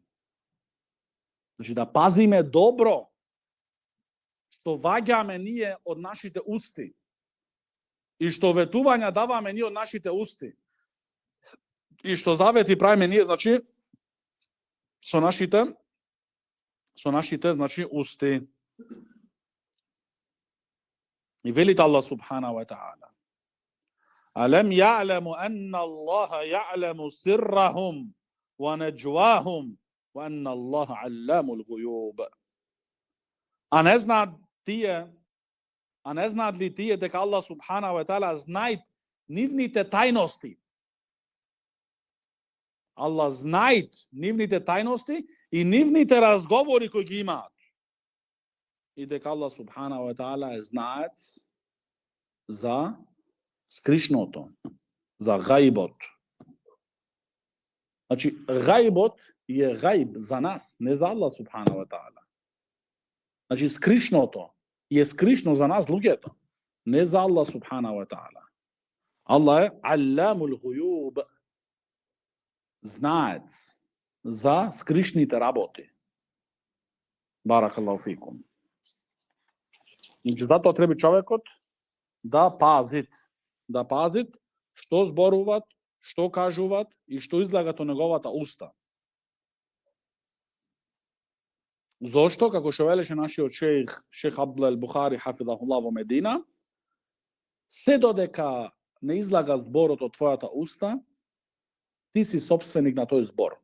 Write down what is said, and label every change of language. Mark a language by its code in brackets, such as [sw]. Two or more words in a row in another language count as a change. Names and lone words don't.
[mk] Значи, да пазиме добро што вадаме није од нашите усти и што ветувања даваме није од нашите усти и што завети правиме није, значи, со нашите, значи, усти. И велит [ar] الله سبحانه وتعالى: ألم يعلم أن الله يعلم سرهم ونجواهم وأن الله علام الغيوب. [mk] А не зна ли ти је дека [ar] الله سبحانه وتعالى [mk] знајт нивните тајности. Allah знајт нивните тајности и нивните разговори који ги имат. И дека [ar] الله سبحانه وتعالى [mk] је знајац за скришното, за гајбот. Значи, гајбот је гајб за нас, не за [ar] الله سبحانه وتعالى. [mk] Значи, скришното је скришно за нас лугето. Не за [ar] الله سبحانه وتعالى. Allah je علام الغيوب, [mk] знаец за скришните работи. [ar] بارك الله فيكم. [mk] Значи, затоа треба човекот да пазит што зборуваат, што кажуваат и што излагат од неговата уста. Зошто, како што велеше нашиот шех Абдул Бухари хафизахуллах во Медина, се додека не излага зборот од твојата уста, ти си собственик на тој збор.